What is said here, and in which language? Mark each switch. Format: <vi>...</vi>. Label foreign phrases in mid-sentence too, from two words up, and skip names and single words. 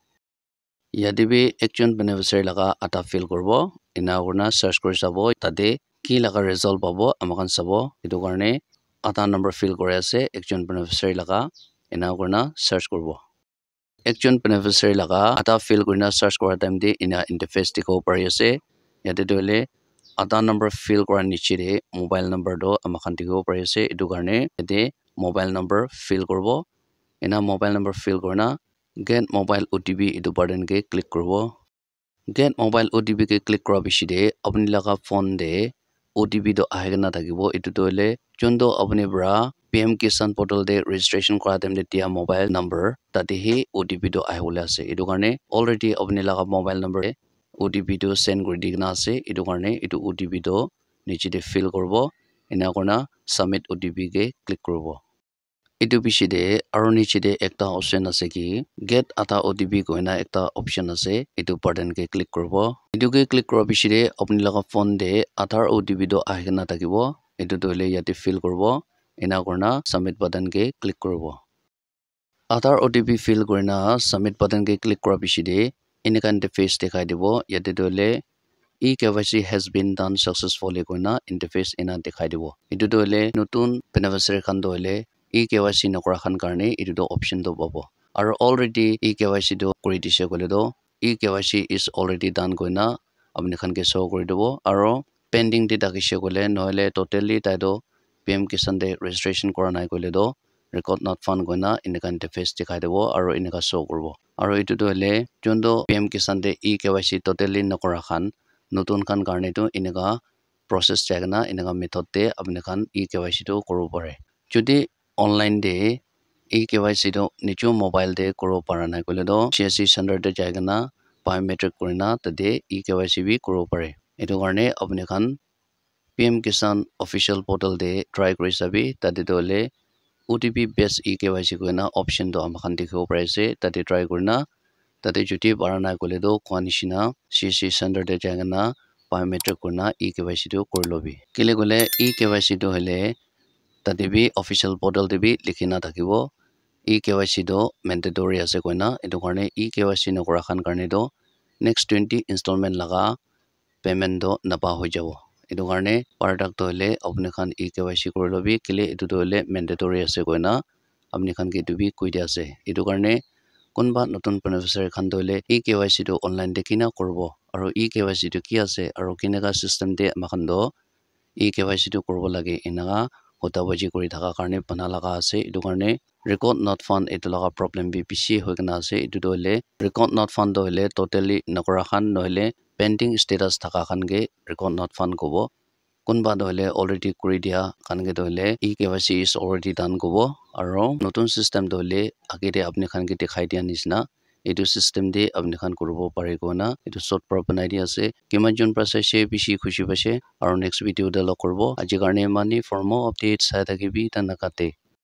<nag>yate bi ekjon beneficiary laga Aadhaar fill korbo ina korna search kori sabo tate ki laga result pabo amakan sabo etu karne Aadhaar number fill kore ase ekjon beneficiary laga ina korna search korbo ekjon beneficiary laga Aadhaar fill korina search kora time de ina interface dikho pari ase yate dole Aadhaar number fill kora niche de</nag> <en>mobile number</en> <nag>do amakan dikho pari ase etu karne yate</nag> <en>mobile number</en> <nag>fill korbo ina</nag> <en>mobile number</en> <nag>fill korna</nag> <en>get mobile OTP</en> <nag>etu button ke click korbo</nag> <en>get mobile OTP</en> <nag>ke click kora bishi de apni laga phone de OTP do ahegena thakibo etu dole jondo apni bra PM Kisan portal de registration kora time de dia</nag> <en>mobile number</en> <nag>tate hi OTP do ahole ase etu karne already apni laga</nag> <en>mobile number OTP</en> <nag>do send kori digna ase etu karne etu OTP do niche de fill korbo ina korna</nag> <en>submit OTP</en> <nag>ke click korbo etu bishi de aro niche de ekta option ase ki</nag> <en>get Aadhaar OTP</en> <nag>koina ekta option ase etu button ke click korbo etu ke click kora bishi de apni laga phone de</nag> <en>Aadhaar OTP</en> <nag>do ahegena thakibo etu dole yate fill korbo ina korna</nag> <en>submit button</en> <nag>ke click korbo</nag> <en>Aadhaar OTP</en> <nag>fill korina</nag> <en>submit button</en> <nag>ke click kora bishi de enaka interface dekhai dibo yate dole</nag> <en>e-KYC has been done successfully</en> <nag>koina interface ina dekhai dibo etu to hole notun beneficiary khan to hole e-KYC nokra khan karne etu to option to pabo aro already e-KYC to kori dise kole do</nag> <en>e-KYC is already done</en> <nag>koina apni khan ke show kori dibo aro</nag> <en>pending data</en> <nag>kishe kole nohole totally tai do PM Kisan de registration kora nai kole do</nag> <en>record not found</en> <nag>koina ineka interface dekhai dibo aro ineka show korbo aro etu to hole jondo PM Kisan de e-KYC totally nokra khan notun khan karne to ineka process jagna ineka method te apni khan e-KYC to koro pare jodi online de e-KYC to nicho mobile de koro para nai kole do</nag> <en>CSC center</en> <nag>de jagna biometric korina tade e-KYC bi koro pare etu karne apni khan</nag> <en>PM Kisan official portal</en> <nag>de try kori sabi tade to le</nag> <en>OTP based e-KYC</en> <nag>koina option to amakhan dikhibo pare ase tade try korina tade joti parana kole do kwanishina</nag> <en>CSC center</en> <nag>de jagna biometric korina e-KYC to korilobi kile kole e-KYC to hele tade bi</nag> <en>official portal</en> <nag>de bi likhina thakibo e-KYC to mandatory ase koina etu karne e-KYC nokra khan karne do</nag> <en>next 20 installment</en> <nag>laga payment do napa hoi jabo etu karne product to hole apni khan e-KYC korilobi kile etu to hole mandatory ase koina apni khan ke etu bi koi dia ase etu karne kunba notun beneficiary khan to hole e-KYC to online de kina korbo aro e-KYC to ki ase aro kinega system de amakhan do e-KYC to korbo lage inaga hotabaji kori thaka karne bana laga ase etu karne</nag> <en>record not found</en> <nag>etu laga problem bi bishi hoikena ase etu to hole record</nag> <en>not found</en> <nag>to hole totally nokra khan nohole</nag> <en>pending status</en> <nag>thaka khan ge</nag> <en>record not found</en> <nag>kobo kunba to hole already kori dia khan ge to hole</nag> <en>e-KYC is already done</en> <nag>kobo aro notun system to hole age de apni khan ge dekhai dia nisna etu system de apni khan koribo pare kona etu short pro banai dia ase kiman jon process she bishi khushi base aro next video de lo korbo aji karne mani</nag> <en>for more updates</en> <nag>sa thakibi tanakate</nag>